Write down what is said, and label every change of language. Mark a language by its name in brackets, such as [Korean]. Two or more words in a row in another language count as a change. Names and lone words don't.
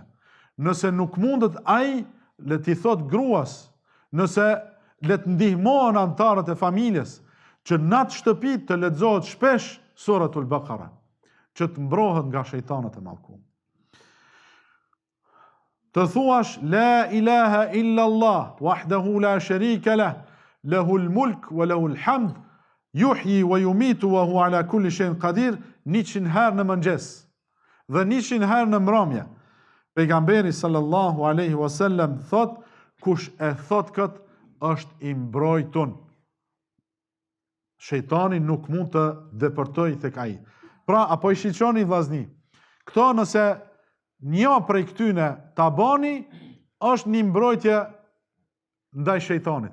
[Albanian] Nëse nuk mundet ai, le t'i thot gruas. Nëse le të ndihmohen anëtarët e familjes që në atë shtëpi të lexohet shpesh suratul Baqara, që të mbrohet nga shejtanët e mallkuar. Të thuash [Arabic] لا إله إلا الله وحده لا شريك له له الملك وله الحمد يحيي ويميت وهو على كل شيء قدير, [Albanian] 100 herë në mëngjes dhe 100 herë në mbrëmje. Pejgamberi [Arabic] صلى الله عليه وسلم [Albanian] thot, kush e thot kët është i mbrojtun. Shejtani nuk mund të depërtoj tek ai. Pra, apo i shiqoni vllazni, këto nëse një prej këtyne ta bani, është një mbrojtje ndaj shejtanit.